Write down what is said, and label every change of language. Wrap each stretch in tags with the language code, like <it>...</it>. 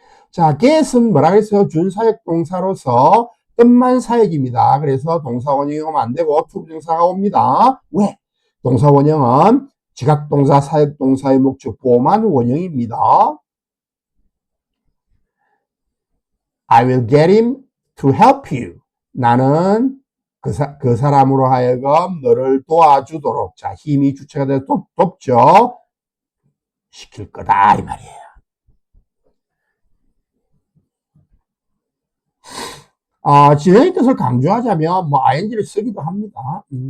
<ko>자, get은 뭐라 그랬어요? 준사역 동사로서 뜻만 사역입니다. 그래서 동사 원형이 오면 안 되고 투부정사가 옵니다. 왜? 동사 원형은 지각동사, 사역동사의 목적보호만 원형입니다.</ko> <en>I will get him to help you.</en> <ko>나는 그 사람으로 하여금 너를 도와주도록. 자, 힘이 주체가 돼서 돕죠. 시킬 거다 이 말이에요. 진행의 뜻을 강조하자면 ing를 쓰기도 합니다.</ko>